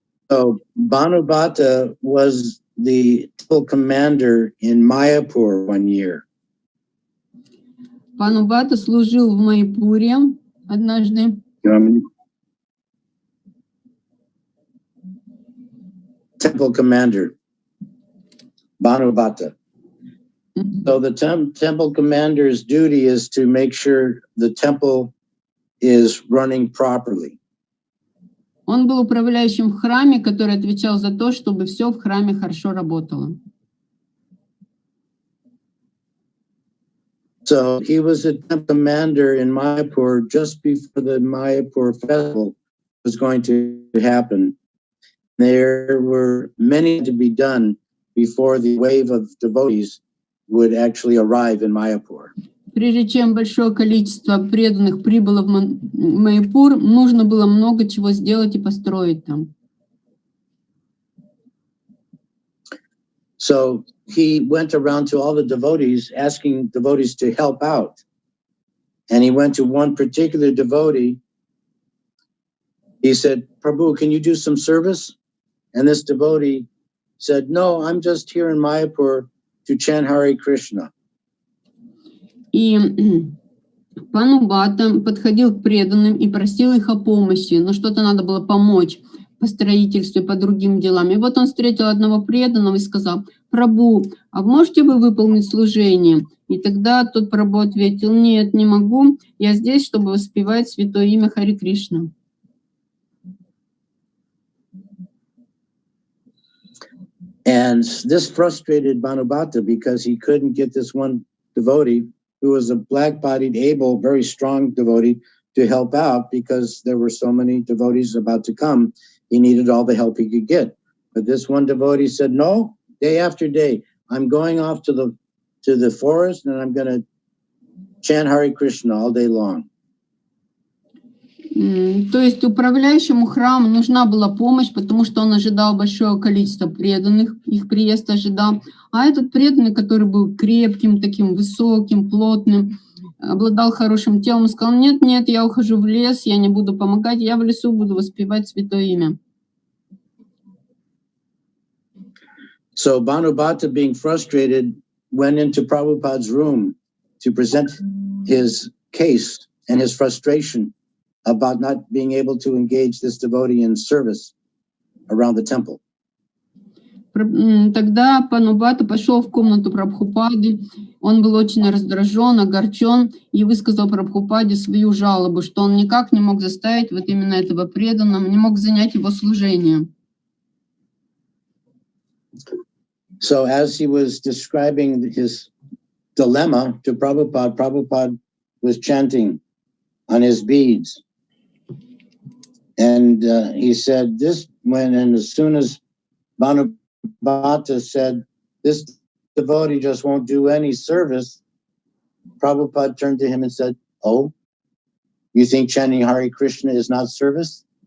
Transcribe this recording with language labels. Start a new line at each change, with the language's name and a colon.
English: So Bhanubhata was the temple commander in Mayapur one year.
Russian: Bhanubhata служил в Майпуре однажды.
English: Temple commander, Bhanubhata. So the temple commander's duty is to make sure the temple is running properly.
Russian: Он был управляющим в храме, который отвечал за то, чтобы все в храме хорошо работало.
English: So he was a temple commander in Mayapur just before the Mayapur festival was going to happen. There were many to be done before the wave of devotees would actually arrive in Mayapur.
Russian: Прежде чем большое количество преданных прибыло в Майпур, нужно было много чего сделать и построить там.
English: So he went around to all the devotees, asking devotees to help out. And he went to one particular devotee. He said, "Prabhu, can you do some service?" And this devotee said, "No, I'm just here in Mayapur to chant Hare Krishna."
Russian: И Бханубхата подходил к преданным и просил их о помощи, но что-то надо было помочь по строительству и по другим делам. И вот он встретил одного преданного и сказал: "Прабху, а можете вы выполнить служение?" И тогда тот Прабху ответил: "Нет, не могу, я здесь, чтобы воспевать святое имя Харе Кришна."
English: And this frustrated Bhanubhata because he couldn't get this one devotee who was a black-bodied, able, very strong devotee to help out because there were so many devotees about to come. he needed all the help he could get. But this one devotee said, no, day after day, I'm going off to the forest and I'm going to chant Hare Krishna all day long.
Russian: То есть управляющему храму нужна была помощь, потому что он ожидал большое количество преданных, их приезд ожидал. А этот преданный, который был крепким, таким высоким, плотным, обладал хорошим телом, сказал: нет, нет, я ухожу в лес, я не буду помогать, я в лесу буду воспевать святое имя.
English: So Bhanubhata, being frustrated, went into Prabhupada's room to present his case and his frustration about not being able to engage this devotee in service around the temple.
Russian: Тогда Бханубхата пошел в комнату Прабхупады, он был очень раздражен, огорчен и высказал Прабхупаде свою жалобу, что он никак не мог заставить вот именно этого преданного, не мог занять его служение.
English: So as he was describing his dilemma to Prabhupada, Prabhupada was chanting on his beads. And he said this and as soon as Bhanubhata said, this devotee just won't do any service, Prabhupada turned to him and said, oh, you think chanting Hare Krishna is not service?